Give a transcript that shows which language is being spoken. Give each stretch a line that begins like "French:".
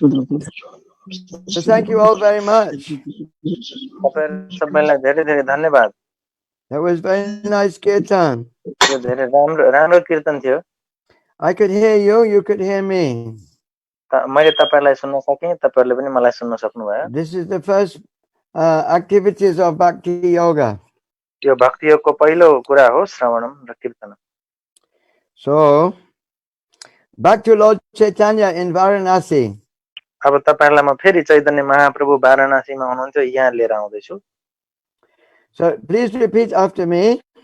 English: So thank you all very much.
Nepali: तपाईहरु सबैलाई धेरै धेरै धन्यवाद।
English: That was very nice kirtan.
Nepali: यो धेरै राम्रो कीर्तन थियो।
English: I could hear you, you could hear me.
Nepali: मैले तपाईलाई सुन्न सके, तपाईहरुले पनि मलाई सुन्न सक्नुभयो।
English: This is the first activities of Bhakti Yoga.
Nepali: यो भक्ति योगको पहिलो कुरा हो श्रवणम र कीर्तन।
English: So, back to Lord Chaitanya in Varanasi.
Nepali: अब तपाईहरुलाई म फेरि चैतन्य महाप्रभु वाराणसीमा हुनुहुन्छ यहाँ लिएर आउँदै छु।
English: So please repeat after me.